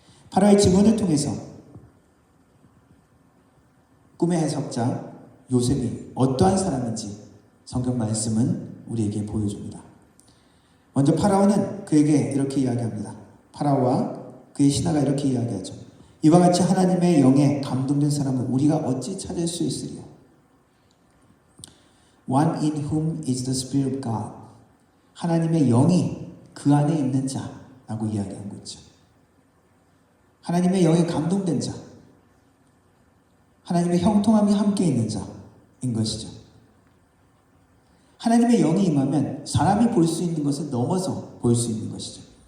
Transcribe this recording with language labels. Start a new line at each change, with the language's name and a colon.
Korean: 파라오의 증언을 통해서 꿈의 해석자 요셉이 어떠한 사람인지 성경 말씀은 우리에게 보여줍니다. 먼저 파라오는 그에게 이렇게 이야기합니다. 파라오와 그의 신하가 이렇게 이야기하죠. 이와 같이 하나님의 영에 감동된 사람을 우리가 어찌 찾을 수 있으리요?
English: One in whom is the Spirit of God.
Korean: 하나님의 영이 그 안에 있는 자라고 이야기한 거죠. 하나님의 영에 감동된 자, 하나님의 형통함이 함께 있는 자인 것이죠. 하나님의 영이 임하면 사람이 볼 수 있는 것을 넘어서 볼 수 있는 것이죠.